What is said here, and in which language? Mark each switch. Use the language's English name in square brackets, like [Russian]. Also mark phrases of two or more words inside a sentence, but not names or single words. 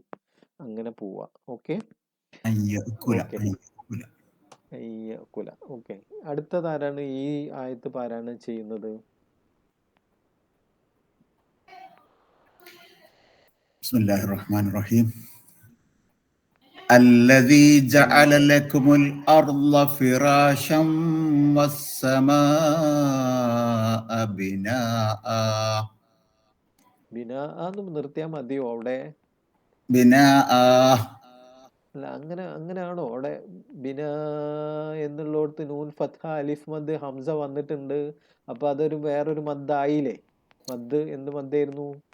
[Malayalam] അങ്ങനെ പോവാ. ഓക്കെ. കുല. ഓക്കെ, അടുത്തതാരാണ് ഈ ആയത്ത് പാരായണം ചെയ്യുന്നത്? [Arabic] بسم الله الرحمن الرحيم. الذي جعل لكم الأرض فراشا والسماء بناء. [Malayalam] ബിനാ നിർത്തിയാൽ മതിയോ അവിടെ? [Arabic] بناء [Malayalam] അല്ല, അങ്ങനെയാണോ അവിടെ? ബിനാ എന്നുള്ളടത്ത് നൂൻ ഫത്ഹ അലിഫ് മദ് ഹംസ വന്നിട്ടുണ്ട്. അപ്പൊ അതൊരു വേറൊരു മദ്ദായില്ലേ? മദ് എന്ത് മദ്ദായിരുന്നു?